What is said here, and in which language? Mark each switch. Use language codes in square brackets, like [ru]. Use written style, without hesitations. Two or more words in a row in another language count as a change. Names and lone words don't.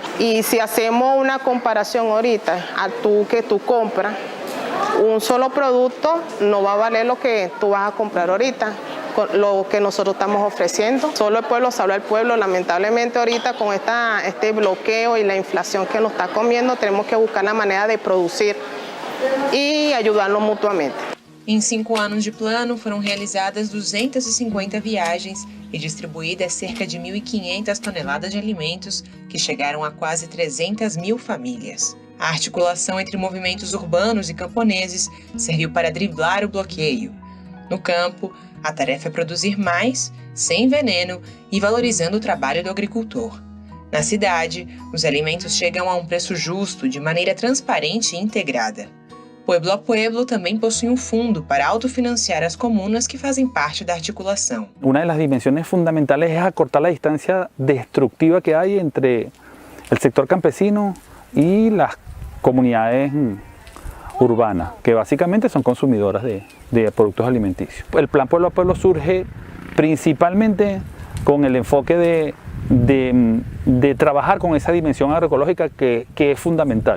[es] Y si hacemos una comparación ahorita a que tú compras, un solo producto no va a valer lo que tú vas a comprar ahorita, lo que nosotros estamos ofreciendo. Solo el pueblo salva al pueblo. Lamentablemente ahorita con este bloqueo y la inflación que nos está comiendo, tenemos que buscar la manera de producir e ayudarnos mutuamente. [pt] Em 5 anos de plano, foram realizadas 250 viagens e distribuídas cerca de 1.500 toneladas de alimentos que chegaram a quase 300 mil famílias. A articulação entre movimentos urbanos e camponeses serviu para driblar o bloqueio. No campo, a tarefa é produzir mais, sem veneno e valorizando o trabalho do agricultor. Na cidade, os alimentos chegam a um preço justo, de maneira transparente e integrada. Pueblo a Pueblo também possui um fundo para autofinanciar as comunas que fazem parte da articulação. [es] Una de las dimensiones fundamentales es acortar la distancia destructiva que hay entre el sector campesino y las comunidades urbanas, que básicamente son consumidoras de productos alimenticios. El plan Pueblo a Pueblo surge principalmente con el enfoque de trabajar con esa dimensión agroecológica que es fundamental.